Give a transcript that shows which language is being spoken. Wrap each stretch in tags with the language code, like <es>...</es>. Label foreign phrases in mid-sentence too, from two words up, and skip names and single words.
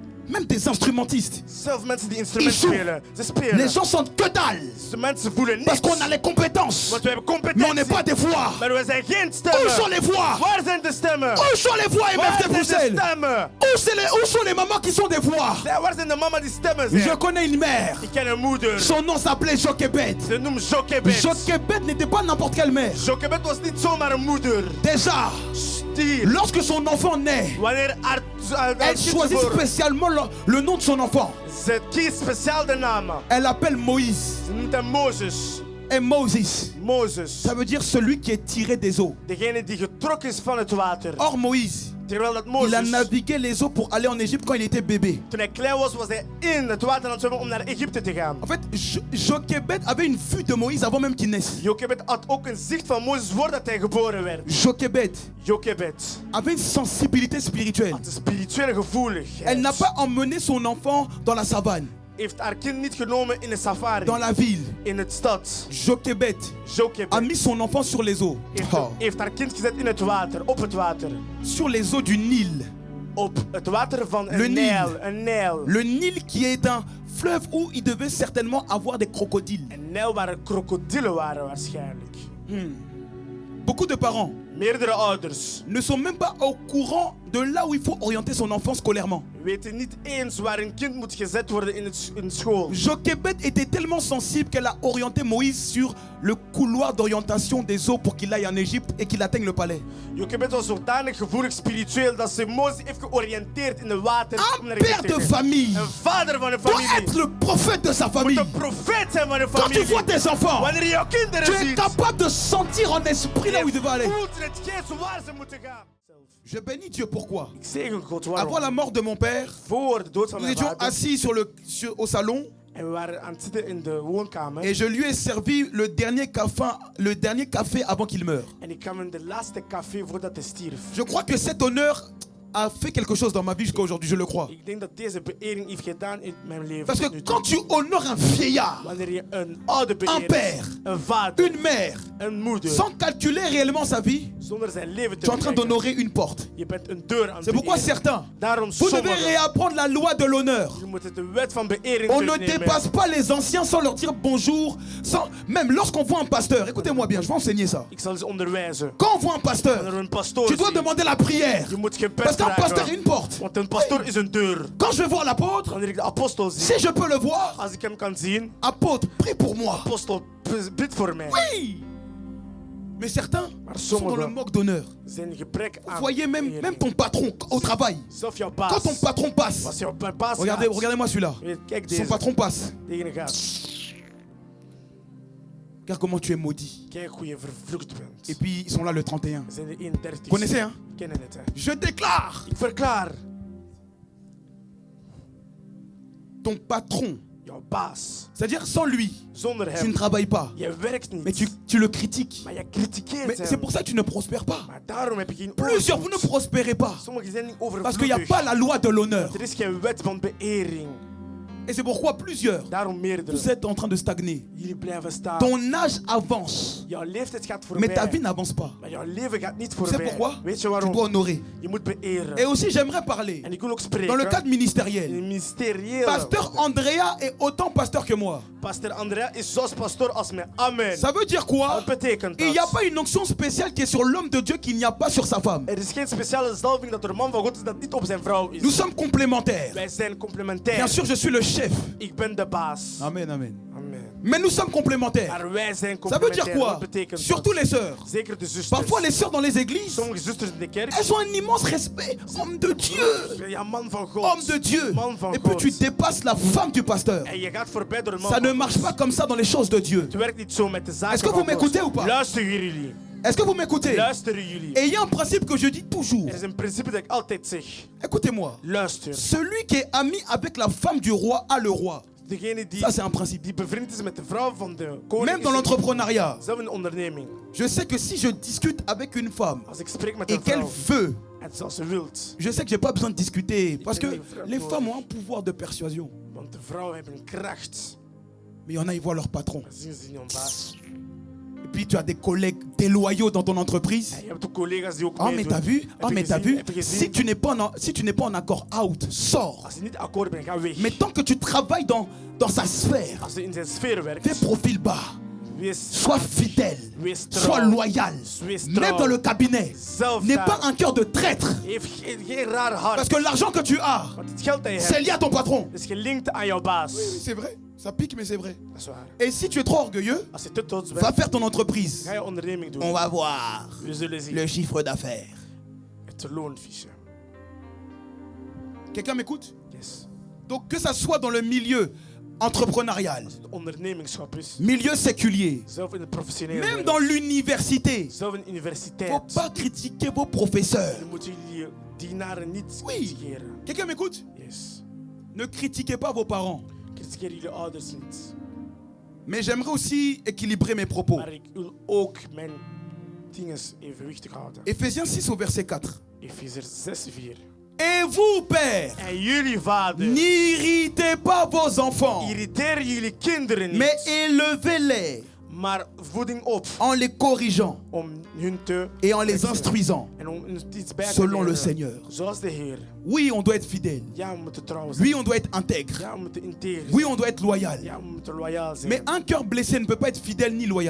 <fr>Même des instrumentistes.</fr> <nl>Zelfs mensen die</nl> <fr>Ils</fr> <nl>instrumenten</nl> <fr>jouent.</fr> <nl>spelen. Ze spelen.</nl> <fr>Les gens sentent que dalle.</fr> <nl>De mensen voelen niks.</nl> <fr>Parce qu'on a les compétences.</fr> <nl>Want we hebben</nl> <fr>Mais on</fr> <nl>competentie.</nl> <fr>n'est pas des voix.</fr> <nl>Maar we zijn geen</nl> <fr>Où</fr> <nl>stemmen.</nl> <fr>sont les voix?</fr> <nl>Waar zijn de stemmen?</nl> <fr>Où sont les voix</fr> <nl>Waar MFT zijn de</nl> <fr>Bruxelles?</fr> <nl>stemmen?</nl> <fr>Où sont les mamans qui sont des voix?</fr> <nl>Waar zijn de mama die stemmen</nl> <fr>Je</fr> <nl>zijn?</nl> <fr>connais une mère.</fr> <nl>Ik ken een moeder.</nl> <fr>Son nom s'appelait Jochebed.</fr> <nl>Ze noemt Jochebed.</nl> <fr>Jochebed n'était pas n'importe quelle mère.</fr> <nl>Jochebed was niet zomaar een moeder.</nl> <fr>Déjà,</fr> <nl>Die,</nl> <fr>lorsque son enfant naît,</fr> <nl>wanneer haar</nl> <fr>elle</fr> <nl>kind</nl> <fr>choisit</fr> <nl>geboren,</nl> <fr>spécialement le nom de son enfant.</fr> <nl>ze kiest speciaal de namen.</nl> <fr>Elle l'appelle Moïse.</fr> <nl>Ze noemt hem Mozes.</nl> <fr>Et Moses,</fr> <nl>Mozes.</nl> <fr>ça veut dire celui qui est tiré des eaux.</fr> <nl>Degene die getrokken is van het water.</nl> <fr>Or Moïse,</fr> <nl>Terwijl dat</nl> <fr>il a</fr> <nl>Mozes,</nl> <fr>navigué les eaux pour aller en Égypte quand il était bébé.</fr> <nl>toen hij klein was, was hij in het water aan het zwemmen om naar Egypte te gaan.</nl> <fr>En fait, Jochebed avait une vue de Moïse avant même qu'il naisse.</fr> <nl>Jochebed had ook een zicht van Mozes voordat hij geboren werd.</nl> <fr>Jochebed</fr> <nl>Jochebed</nl> <fr>avait une sensibilité spirituelle.</fr> <nl>had een spirituele gevoeligheid.</nl> <fr>Elle n'a pas emmené son enfant dans la savane,</fr> <nl>Heeft haar kind niet genomen in een safari.</nl> <fr>dans la ville.</fr> <nl>In het stad.</nl> <fr>Jochebed</fr> <nl>Jochebed</nl> <fr>a mis son enfant sur les eaux.</fr> <nl>heeft haar kind gezet in het water. Op het water.</nl> <fr>Sur les eaux du Nil.</fr> <nl>Op het water van</nl> <fr>Le</fr> <nl>een</nl> <fr>Nil.</fr> <nl>Nijl. Een Nijl.</nl> <fr>Le Nil qui est un fleuve où il devait certainement avoir des crocodiles.</fr> <nl>Een Nijl waar er krokodillen waren waarschijnlijk.</nl> <fr>Beaucoup de parents</fr> <nl>Meerdere ouders</nl> <fr>ne sont même pas au courant de là où il faut orienter son enfant scolairement.</fr> <nl>weten niet eens waar een kind moet gezet worden in school.</nl> <fr>Jochebed était tellement sensible qu'elle a orienté Moïse sur le couloir d'orientation des eaux pour qu'il aille en Égypte et qu'il atteigne le palais.</fr> <nl>Jochebed was zodanig gevoelig spiritueel dat ze Mozes heeft georiënteerd in de water. om</nl> <fr>Un</fr> <nl>naar</nl> <fr>père</fr> <nl>Egypte</nl> <fr>de</fr> <nl>te gaan.</nl> <fr>famille</fr> <nl>Een vader van een</nl> <fr>doit</fr> <nl>familie</nl> <fr>être le prophète de sa</fr> <nl>moet</nl> <fr>famille.</fr> <nl>een profeet zijn van een</nl> <fr>Quand tu</fr> <nl>familie.</nl> <fr>vois tes enfants,</fr> <nl>Wanneer je jouw</nl> <fr>tu</fr> <nl>kinderen</nl> <fr>es</fr> <nl>ziet,</nl> <fr>capable de sentir en esprit là où ils devaient aller.</fr> <nl>voelt in het geest waar ze moeten gaan.</nl> <fr>Je bénis Dieu, pourquoi?</fr> <nl>Ik zegen God</nl> <fr>Avant</fr> <nl>waarom.</nl> <fr>la mort de mon père,</fr> <nl>Voor de dood van</nl> <fr>nous</fr> <nl>mijn</nl> <fr>étions</fr> <nl>vader.</nl> <fr>assis au salon</fr> <nl>En we waren aan het zitten in de woonkamer.</nl> <fr>et je lui ai servi le dernier café avant qu'il meure.</fr> <nl>En ik gaf hem de laatste café voordat hij stierf.</nl> <fr>Je crois que cet honneur a fait quelque chose dans ma vie jusqu'à aujourd'hui, je le crois.</fr> <nl>Ik denk dat deze beëring heeft gedaan in mijn leven.</nl> <fr>Parce</fr> <nl>tot</nl> <fr>que</fr> <nl>nu toe.</nl> <fr>quand tu honores un vieillard,</fr> <nl>Wanneer je een oude</nl> <fr>un</fr> <nl>beëert,</nl> <fr>père,</fr> <nl>een vader,</nl> <fr>une mère,</fr> <nl>een moeder,</nl> <fr>sans calculer réellement sa vie,</fr> <nl>zonder zijn leven</nl> <fr>tu</fr> <nl>te</nl> <fr>es en train</fr> <nl>bekijken,</nl> <fr>d'honorer une porte.</fr> <nl>je bent een deur aan het</nl> <fr>C'est pourquoi</fr> <nl>beëren.</nl> <fr>certains,</fr> <nl>Daarom</nl> <fr>vous devez</fr> <nl>sommigen,</nl> <fr>réapprendre la loi de l'honneur.</fr> <nl>je moet de wet van beëring</nl> <fr>On ne</fr> <nl>terugnemen.</nl> <fr>dépasse pas les anciens sans leur dire bonjour. Même lorsqu'on voit un pasteur, écoutez-moi bien, je vais enseigner ça.</fr> <nl>Ik zal ze onderwijzen.</nl> <fr>Quand on voit un</fr> <nl>Wanneer</nl> <fr>pasteur,</fr> <nl>we een pastoor</nl> <fr>tu dois</fr> <nl>zien,</nl> <fr>demander la prière.</fr> <nl>je moet gebed</nl> <fr>Parce qu'un pasteur est une</fr> <nl>vragen.</nl> <fr>porte.</fr> <nl>Want een pastoor is een deur.</nl> <fr>Quand je vais voir l'apôtre,</fr> <nl>Wanneer ik de apostel zie,</nl> <fr>si je peux le voir,</fr> <nl>als ik hem kan zien,</nl> <fr>apôtre, prie pour moi.</fr> <nl>apostel, bid voor mij.</nl> <fr>Oui. Mais certains</fr> <nl>Maar</nl> <fr>sont dans le</fr> <nl>sommigen</nl> <fr>manque d'honneur.</fr> <nl>zijn gebrek</nl> <fr>Vous</fr> <nl>aan</nl> <fr>voyez même</fr> <nl>beëring.</nl> <fr>ton patron au travail.</fr> <nl>Zelf jouw</nl> <fr>Quand</fr> <nl>baas.</nl> <fr>ton patron passe,</fr> <nl>Als jouw baas</nl> <fr>regardez,</fr> <nl>gaat,</nl> <fr>regardez-moi celui-là.</fr> <nl>kijk</nl> <fr>Son</fr> <nl>deze,</nl> <fr>patron passe.</fr> <nl>degene gaat.</nl> <fr>Regarde comment tu es maudit.</fr> <nl>Kijk hoe je vervloekt bent.</nl> <fr>Et puis ils sont là le 31.</fr> <nl>We zijn de 31.</nl> <fr>Vous connaissez, hein?</fr> <nl>Kennen het, hè?</nl> <fr>Je déclare,</fr> <nl>Ik verklaar,</nl> <fr>ton patron,</fr> <nl>jouw baas,</nl> <fr>c'est-à-dire sans lui,</fr> <nl>zonder</nl> <fr>tu ne</fr> <nl>hem,</nl> <fr>travailles pas.</fr> <nl>je werkt niet.</nl> <fr>Mais tu le critiques.</fr> <nl>Maar je critiqueert</nl> <fr>Mais</fr> <nl>hem.</nl> <fr>c'est pour ça que tu ne prospères pas.</fr> <nl>Maar daarom heb je geen</nl> <fr>Plusieurs, vous ne</fr> <nl>overvloed.</nl> <fr>prospérez pas.</fr> <nl>Sommigen zijn niet</nl> <fr>Parce qu'il n'y a</fr> <nl>overvloedig.</nl> <fr>pas la loi de l'honneur.</fr> <nl>Er is geen wet van beëring.</nl> <fr>Et c'est pourquoi plusieurs,</fr> <nl>Daarom meerdere.</nl> <fr>vous êtes en train de stagner.</fr> <nl>Jullie blijven staan.</nl> <fr>Ton âge avance,</fr> <nl>Jouw leeftijd gaat</nl> <fr>mais</fr> <nl>voorbij.</nl> <fr>ta vie n'avance pas.</fr> <nl>Maar jouw leven gaat niet</nl> <fr>Tu</fr> <nl>voorbij.</nl> <fr>sais pourquoi?</fr> <nl>Weet je</nl> <fr>Tu</fr> <nl>waarom?</nl> <fr>dois honorer.</fr> <nl>Je moet beëren.</nl> <fr>Et aussi, j'aimerais parler,</fr> <nl>En ik wil ook spreken.</nl> <fr>dans le cadre</fr> <nl>in</nl> <fr>ministériel,</fr> <nl>een ministeriële.</nl> <fr>Pasteur Andrea est autant pasteur que moi.</fr> <nl>Pastor Andrea is zoals pastoor als mij.</nl> <fr>Amen. Ça veut dire quoi?</fr> <nl>Wat betekent</nl> <fr>Il n'y a</fr> <nl>dat?</nl> <fr>pas une onction spéciale qui est sur l'homme de Dieu qu'il n'y a pas sur sa femme.</fr> <nl>Er is geen speciale zalving dat er een man van God is dat niet op zijn vrouw is.</nl> <fr>Nous sommes complémentaires.</fr> <nl>Wij zijn complementair.</nl> <fr>Bien sûr, je suis le chef.</fr> <nl>Ik ben de baas.</nl> <fr>Amen, amen.</fr> <nl>Amen.</nl> <fr>Mais nous sommes complémentaires.</fr> <nl>Maar wij zijn</nl> <fr>Ça veut dire</fr> <nl>complementair.</nl> <fr>quoi?</fr> <nl>Wat betekent</nl> <fr>Surtout</fr> <nl>dat?</nl> <fr>les sœurs.</fr> <nl>Zeker de zusters.</nl> <fr>Parfois, les sœurs dans les églises,</fr> <nl>Sommige zusters in de kerk.</nl> <fr>elles ont un immense respect. Homme de Dieu.</fr> <nl>Ja, man van God.</nl> <fr>Homme de Dieu.</fr> <nl>Man van</nl> <fr>Et puis</fr> <nl>God.</nl> <fr>tu dépasses la femme du pasteur.</fr> <nl>En je gaat voorbij door een man</nl> <fr>Ça ne</fr> <nl>van</nl> <fr>marche</fr> <nl>God.</nl> <fr>pas comme ça dans les choses de Dieu.</fr> <nl>Het werkt niet zo met de zaken</nl> <fr>Est-ce que</fr> <nl>van</nl> <fr>vous m'écoutez</fr> <nl>God.</nl> <fr>ou pas?</fr> <nl>Luisteren jullie.</nl> <fr>Est-ce que vous m'écoutez?</fr> <nl>Luisteren jullie.</nl> <fr>Et il y a un principe que je dis toujours.</fr> <nl>Er is een principe dat ik altijd zeg.</nl> <fr>Écoutez-moi.</fr> <nl>Luister.</nl> <fr>Celui qui est ami avec la femme du roi a le roi.</fr> <nl>Degene die,</nl> <fr>Ça, c'est un principe.</fr> <nl>die bevriend is met de vrouw van de koning.</nl> <fr>Même dans</fr> <nl>is</nl> <fr>l'entrepreneuriat,</fr> <nl>zelf een onderneming.</nl> <fr>je sais que si je discute avec une femme</fr> <nl>Als ik spreek met</nl> <fr>et</fr> <nl>een</nl> <fr>qu'elle</fr> <nl>vrouw</nl> <fr>veut,</fr> <nl>en zoals ze wilt.</nl> <fr>je sais que j'ai pas besoin de discuter. Parce que les femmes ont un pouvoir de persuasion.</fr> <nl>Want de vrouwen hebben kracht.</nl> <fr>Mais il y en a, ils voient leur patron.</fr> <nl>Dan zien ze in hun baas.</nl> <fr>Et puis tu as des collègues déloyaux dans ton entreprise.</fr> <nl>En je hebt ook collega's die ook</nl> <fr>Ah, mais</fr> <nl>meedoen.</nl> <fr>t'as vu? Ah, mais t'as vu?</fr> <nl>Heb je gezien?</nl> <fr>Si tu n'es pas en accord, out, sors.</fr> <nl>Als je niet akkoord bent, ga weg.</nl> <fr>Mais tant que tu travailles dans sa sphère,</fr> <nl>Als je in zijn sfeer werkt,</nl> <fr>fais profil bas.</fr> <nl>wees</nl> <fr>Sois fidèle.</fr> <nl>Wees trouw.</nl> <fr>Sois loyal.</fr> <nl>Wees</nl> <fr>Même</fr> <nl>trouw.</nl> <fr>dans le cabinet.</fr> <nl>Zelf</nl> <fr>N'aie</fr> <nl>daar.</nl> <fr>pas un cœur de traître.</fr> <nl>Heeft geen raar hart.</nl> <fr>Parce que l'argent que tu as,</fr> <nl>Want het geld dat je</nl> <fr>c'est</fr> <nl>hebt,</nl> <fr>lié à ton patron.</fr> <nl>is gelinkt aan jouw baas.</nl> <fr>C'est vrai. Ça pique, mais c'est vrai.</fr> <nl>Dat is waar.</nl> <fr>Et si tu es trop orgueilleux,</fr> <nl>Als je te trots</nl> <fr>va</fr> <nl>bent,</nl> <fr>faire ton entreprise.</fr> <nl>ga je onderneming doen.</nl> <fr>On va voir</fr> <nl>We zullen zien.</nl> <fr>le chiffre d'affaires.</fr> <nl>Het loonfiche.</nl> <fr>Quelqu'un m'écoute? Yes. Donc que ça soit dans le milieu entrepreneurial,</fr> <nl>Als het ondernemingschap is,</nl> <fr>milieu séculier,</fr> <nl>zelf in de professionele</nl> <fr>même</fr> <nl>wereld,</nl> <fr>dans l'université,</fr> <nl>zelf in de</nl> <fr>faut</fr> <nl>universiteit,</nl> <fr>pas critiquer vos professeurs.</fr> <nl>dan moeten jullie dienaren niet</nl> <fr>Oui.</fr> <nl>criticeren.</nl> <fr>Quelqu'un m'écoute? Yes. Ne critiquez pas vos parents.</fr> <nl>Critiqueer jullie ouders niet.</nl> <fr>Mais j'aimerais aussi équilibrer mes propos.</fr> <nl>Maar ik wil ook mijn dingen evenwichtig houden.</nl> <fr>Éphésiens 6 au verset 4.</fr> <nl>Efeziërs 6:4.</nl> <fr>Et vous, pères,</fr> <nl>En jullie vader,</nl> <fr>n'irritez pas vos enfants,</fr> <nl>irriteer jullie kinderen niet,</nl> <fr>mais élevez-les</fr> <nl>maar voeding op</nl> <fr>en les corrigeant</fr> <nl>om hun te</nl> <fr>et en les instruisant</fr> <nl>en om iets bij te</nl> <fr>selon le</fr> <nl>leren.</nl> <fr>Seigneur.</fr> <nl>Zoals de Heer.</nl> <fr>Oui, on doit être fidèle.</fr> <nl>Ja, we moeten trouw zijn.</nl> <fr>Oui, on doit être intègre.</fr> <nl>Ja, we moeten integer zijn.</nl> <fr>Oui, on doit être loyal.</fr> <nl>Ja, we moeten loyaal zijn.</nl> <fr>Mais un cœur blessé ne peut pas être fidèle ni loyal.</fr>